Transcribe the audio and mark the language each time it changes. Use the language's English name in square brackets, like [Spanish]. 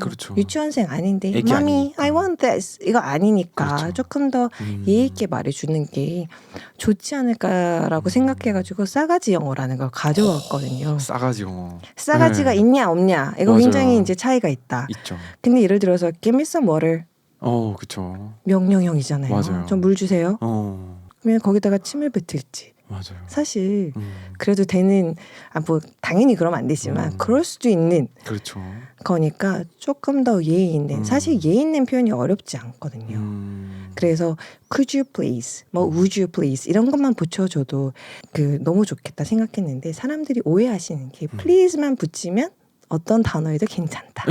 [Korean] 그렇죠. 유치원생 아닌데 애기 [English] Mommy, [Korean] 아니니까. [English] I want this. [Korean] 이거 아니니까 그렇죠. 조금 더 예의 있게 말해주는 게 좋지 않을까라고 생각해가지고 싸가지 영어라는 걸 가져왔거든요. 싸가지 영어. 싸가지가 네. 있냐 없냐 이거 맞아요. 굉장히 이제 차이가 있다. 있죠. 근데 예를 들어서 [English] give me some water [Korean] 그렇죠. 명령형이잖아요. 맞아요. 좀 물 주세요. 그러면 거기다가 침을 뱉을지. 맞아요. 사실 그래도 되는 뭐 당연히 그러면 안 되지만 그럴 수도 있는 그렇죠. 거니까 조금 더 예의 있는 사실 예의 있는 표현이 어렵지 않거든요. 그래서 [English] could you please, [Korean] 뭐 [English] would you please [Korean] 이런 것만 붙여줘도 너무 좋겠다 생각했는데 사람들이 오해하시는 게 please만 붙이면 어떤 단어에도 괜찮다.